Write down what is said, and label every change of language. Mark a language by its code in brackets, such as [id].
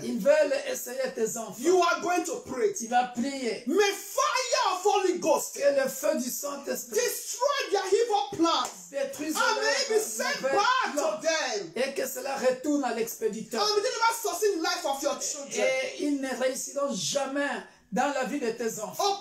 [fr] Ils veulent essayer tes enfants. [en] You are going to pray. [fr] Tu vas prier. [en] May fire of Holy Ghost [fr] Que le feu du Saint-Esprit [en] destroy their evil plans. [fr] détruise [en] And may it be sent back to them. [fr] et que cela retourne à l'expéditeur. [en] And may they never succeed in the life of your children. [fr] Et ils ne réussiront jamais dans la vie de tes enfants.